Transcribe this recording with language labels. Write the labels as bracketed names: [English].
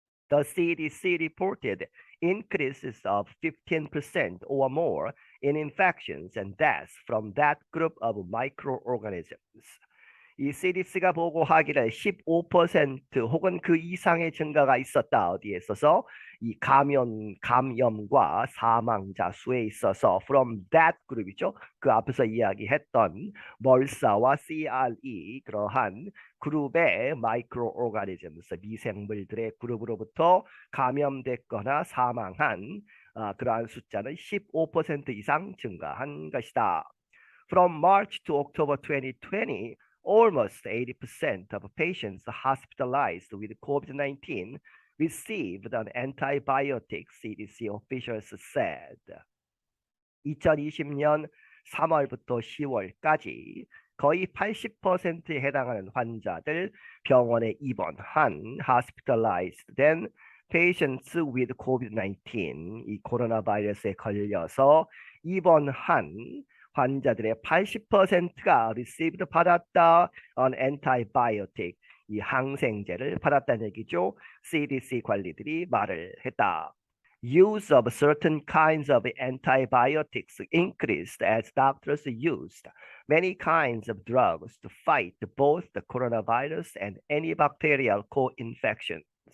[English] The CDC reported increases of 15% or more in infections and deaths from that group of microorganisms. [Korean] 이 CDC가 보고하기를 15% 혹은 그 이상의 증가가 있었다. 어디에 있어서 이 감염과 사망자 수에 있어서 [English] from that group [Korean] 이죠. 그 앞에서 이야기했던 멀사와 CRE 그러한 그룹의 microorganisms 미생물들의 그룹으로부터 감염됐거나 사망한 그러한 숫자는 15% 이상 증가한 것이다. [English] From March to October 2020, almost 80% of patients hospitalized with COVID-19 received an antibiotic, CDC officials said. [Korean] 2020년 3월부터 10월까지 거의 80%에 해당하는 환자들 병원에 입원한 hospitalized 된 [English] patients with COVID-19 [Korean] 이 코로나 바이러스에 걸려서 입원한 환자들의 80%가 received 받았다 [English] on antibiotic [Korean] 이 항생제를 받았다는 얘기죠. CDC 관리들이 말을 했다. [English] Use of certain kinds of antibiotics increased as doctors used many kinds of drugs to fight both the coronavirus and any bacterial co-infections.